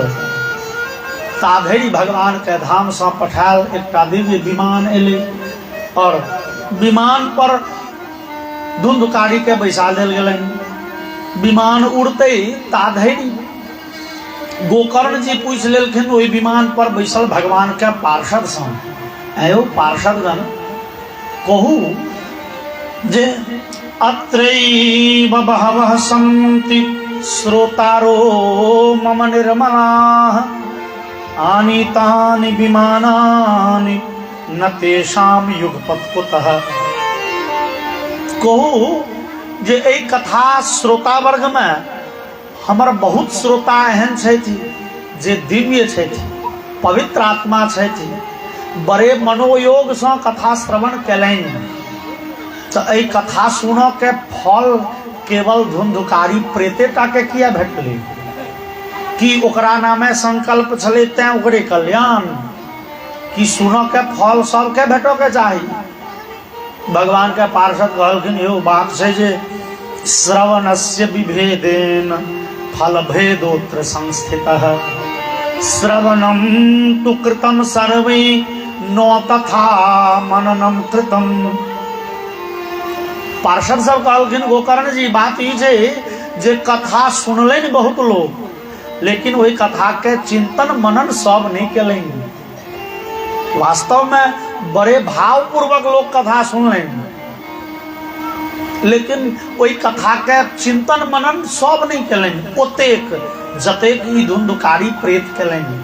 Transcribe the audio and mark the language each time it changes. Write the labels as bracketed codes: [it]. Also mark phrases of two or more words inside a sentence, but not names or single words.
[mai] ताधरि भगवान के धाम से पठायल एकटा दिव्य विमान एले और विमान पर धुंधकारी के बैसा देल गेलनि। विमान उड़ते ताधरि गोकर्ण जी पूछ लेलखिन ओहि विमान पर बैसल भगवान के पार्षद से, आयो पार्षदगण कहू जे [sa] अत्रैव बहवः सन्ति श्रोतारो मम निर्मलाः आनीतानि विमानानि न तेषां युगपत् कुतः। [mai] कहू जे एहि कथा श्रोता वर्ग में हमर बहुत श्रोता एहन छथि जे दिव्य छथि, पवित्र आत्मा छथि, बड़े मनोयोग से कथा श्रवण कैलनि। तो एहि कथा सुनऽ के फल केवल धुंधकारी प्रेतेटा के किया भेटलै कि ओकरा नामे संकल्प छलै तें ओकरे कल्याण, कि सुनऽ के फल सबके भेटऽ के चाही। भगवान के पार्षद कहलखिन एगो बात छै जे [sa] श्रवणस्य विभेदेन फल भेदोत्र संस्थितः श्रवणम तु कृतम सर्वे नो तथा मननम कृतम। [mai] पार्षद सब कहलखिन गोकर्ण जी बात ई छै जे कथा सुनलनि बहुत लोग, लेकिन वही कथा के चिंतन मनन सब नहीं केलनि। वास्तव में बड़े भाव पूर्वक लोग कथा सुनलनि, लेकिन वही कथा के चिंतन मनन सब नहीं केलनि ओतेक जतेक ई धुंधकारी प्रेत केलनि।